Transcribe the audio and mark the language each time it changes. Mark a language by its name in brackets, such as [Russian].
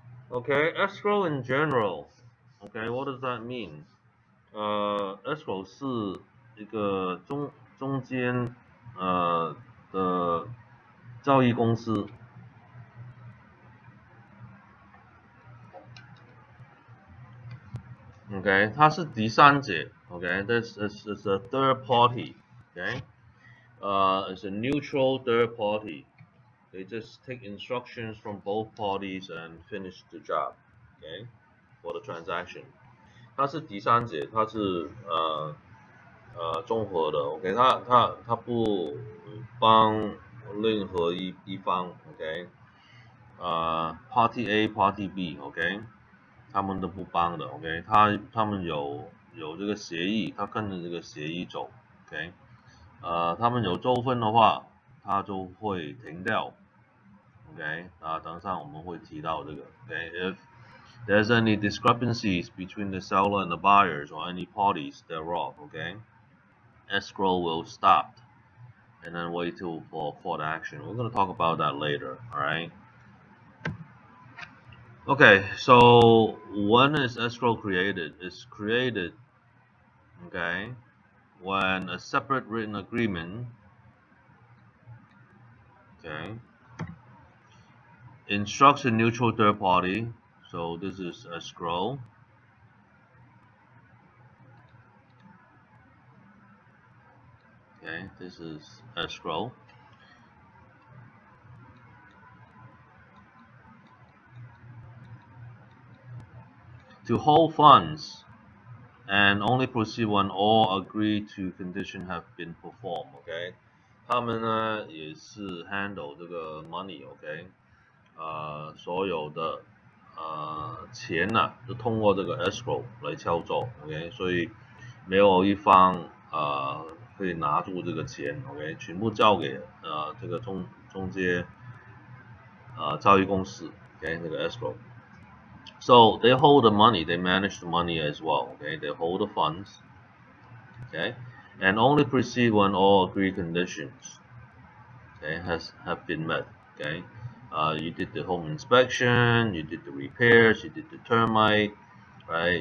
[English] Okay, escrow in general. Okay, what does that mean? [Chinese] Escrow 是一个中间的交易公司。 [English] OK， [Chinese] 它是第三者。 [English] OK，this is a third party. OK，it's a neutral third party. They just take instructions from both parties and finish the job. OK，for the transaction. [Chinese] 它是第三者，它是综合的。 OK，它不帮任何一方。 OK，Party A、Party B。OK，他们都不帮的。 OK，他们有这个协议，他跟着这个协议走。 OK，他们有纠纷的话，他就会停掉。 OK，等上我们会提到这个。 [English] OK，if there's any discrepancies between the seller and the buyers or any parties thereof. OK，escrow will stop and then wait till for court action. We're going to talk about that later. All right. Okay, so when is escrow created? It's created, okay, when a separate written agreement, okay, instructs a neutral third party. So this is escrow. Okay, this is escrow. To hold funds and only proceed when all agreed to condition have been performed. [Chinese] OK， 他们呢也是 handle 这个 money。OK， 所有的钱呢都通过这个 escrow 来操作。 OK， 所以没有一方可以拿住这个钱。 OK， 全部交给这个中介交易公司。 [English] OK， 这个 escrow。 So they hold the money, they manage the money as well. Okay, they hold the funds. Okay, and only proceed when all agreed conditions, okay, have been met. Okay, you did the home inspection, you did the repairs, you did the termite, right?